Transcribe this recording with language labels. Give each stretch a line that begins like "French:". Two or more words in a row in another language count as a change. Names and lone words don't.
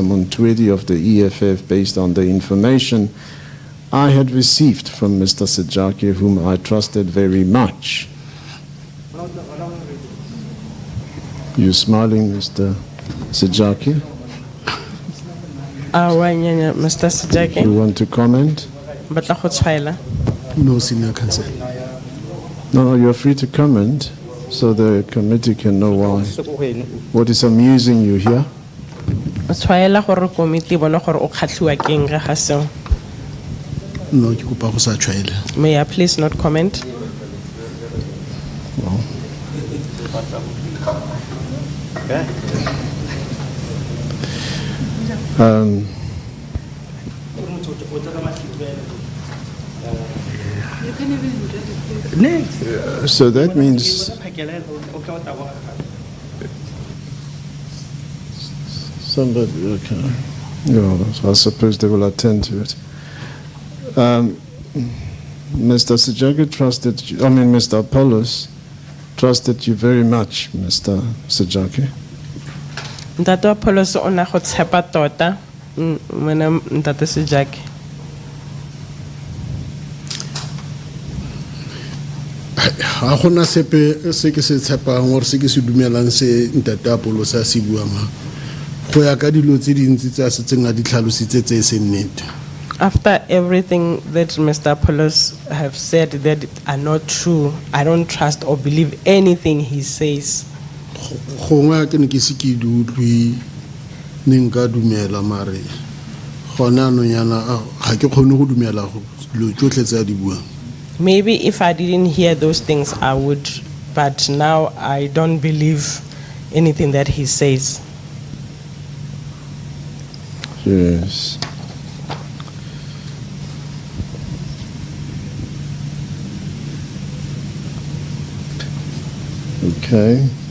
English: Montwedi of the EFF based on the information I had received from Mr. 𝐬𝐻𝐽𝐿, whom I trusted very much. You smiling, Mr. 𝐬𝐻𝐽𝐿? Mr. 𝐬𝐻𝐽𝐿, You want to comment?
Tswana: batla go tshwaela.
English: No, Senior Counsel. No, you're free to comment so the committee can know why. What is amusing you here?
Tswana: O tshwaela gore committee e bone gore o kgatlhiwa ke eng ga seo. No, ke kopa go sa tshwaela.
English: May I please not comment? Well. So that means somebody, okay. Yeah, I suppose they will attend to it. Mr. 𝐬𝐻𝐽𝐿 trusted you, Mr. Apollos trusted you very much, Mr. 𝐬𝐻𝐽𝐿.
Tswana: Ntate Apollos o na go tshepa tota mona ntate 𝐬𝐻𝐽𝐿. Ha gona sepe se ke se tshepang or se ke se dumelang se ntate Apollos a se buang go ya ka dilo tse dintsi tsa se tseng a di tlhalositse tse se nnete.
English: After everything that Mr. Apollos have said that are not true, I don't trust or believe anything he says.
Tswana: Gongwe ke ne ke se ke di utlwi ne nka dumela mare gona no yana ga ke kgone go dumela go dilo tsotlhe tse a di buang.
English: Maybe if I didn't hear those things, I would, but now I don't believe anything that he says. Yes. Okay.